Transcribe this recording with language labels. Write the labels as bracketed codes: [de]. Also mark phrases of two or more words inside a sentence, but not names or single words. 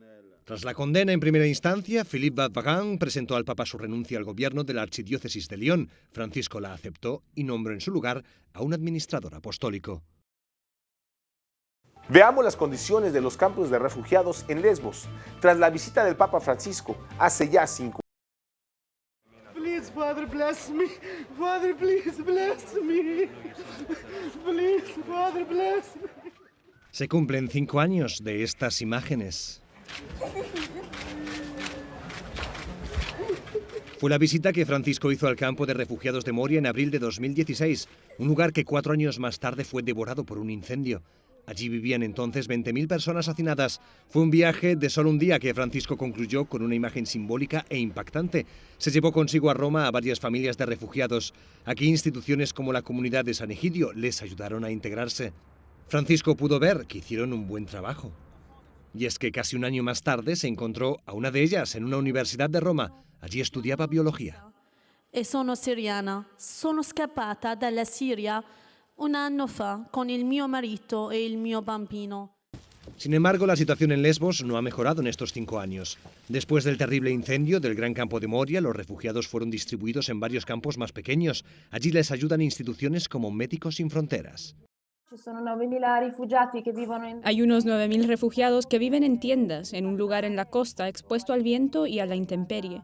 [es] Tras la condena en primera instancia, Philippe Barbarin presentó al Papa su renuncia al gobierno de la Archidiócesis de Lyon. Francisco la aceptó y nombró en su lugar a un administrador apostólico. Veamos las condiciones de los campos de refugiados en Lesbos, tras la visita del Papa Francisco hace ya 5 años. [en] Please, Father, bless me. Father, please, bless me. Please, Father, bless me. [es] Se cumplen 5 años de estas imágenes. Fue la visita que Francisco hizo al campo de refugiados de Moria en abril de 2016, un lugar que 4 años más tarde fue devorado por un incendio. Allí vivían entonces 20.000 personas hacinadas. Fue un viaje de solo un día que Francisco concluyó con una imagen simbólica e impactante. Se llevó consigo a Roma a varias familias de refugiados. Aquí instituciones como la comunidad de San Egidio les ayudaron a integrarse. Francisco pudo ver que hicieron un buen trabajo. Y es que casi un año más tarde se encontró a una de ellas en una universidad de Roma. Allí estudiaba biología. [it] Sono siriana. Sono scappata dalla Siria un anno fa con il mio marito e il mio bambino. [es] Sin embargo, la situación en Lesbos no ha mejorado en estos 5 años. Después del terrible incendio del gran campo de Moria, los refugiados fueron distribuidos en varios campos más pequeños. Allí les ayudan instituciones como Médicos Sin Fronteras. Hay unos 9.000 refugiados que viven en tiendas, en un lugar en la costa, expuesto al viento y a la intemperie.